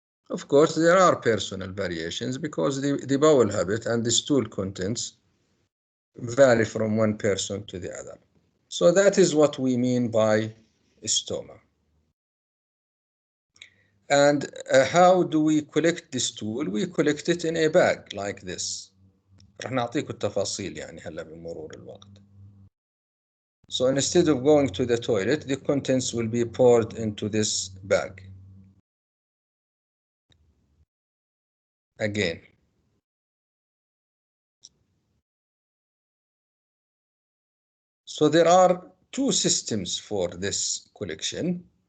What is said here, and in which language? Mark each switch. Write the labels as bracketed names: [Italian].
[English] Of course, there are personal variations because the bowel habit and the stool contents vary from one person to the other. So that is what we mean by stoma. And how do we collect the stool? We collect it in a bag like this. [Arabic] رح نعطيكم التفاصيل يعني هلا بمرور الوقت. [English] So instead of going to the toilet, the contents will be poured into this bag. Again. So there are two systems for this collection.